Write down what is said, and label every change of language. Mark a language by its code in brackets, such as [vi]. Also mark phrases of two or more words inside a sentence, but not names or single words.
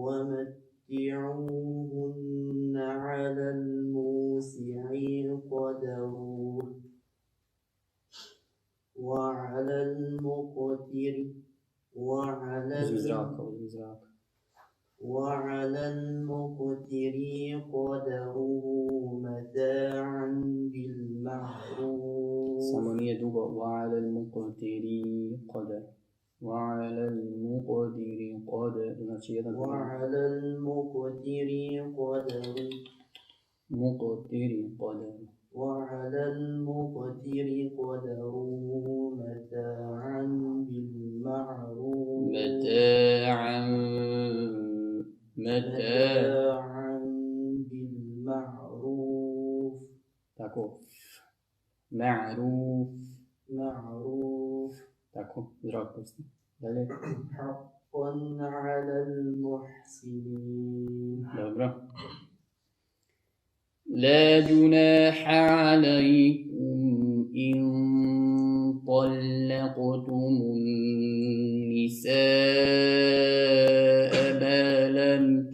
[ar] ومتعوهن على الموسع قدره وعلى المقتر قدره متاعا بالمعروف. [bs] Samo nije dugo. [ar] وعلى المقتر قدر. وعلى المقتر قدر. [bs] Znači jedan. [ar] وعلى المقتر قدره. مقتر قدر. وعلى المقتر قدره متاعا بالمعروف. متاعا بالمعروف. [bs] Tako. معروف. Tako. Zdravo pusti. Dalje. [ar] حقا على المحسنين. [bs] Dobro. [ar] لا جناح عليكم إن طلقتم النساء ما لم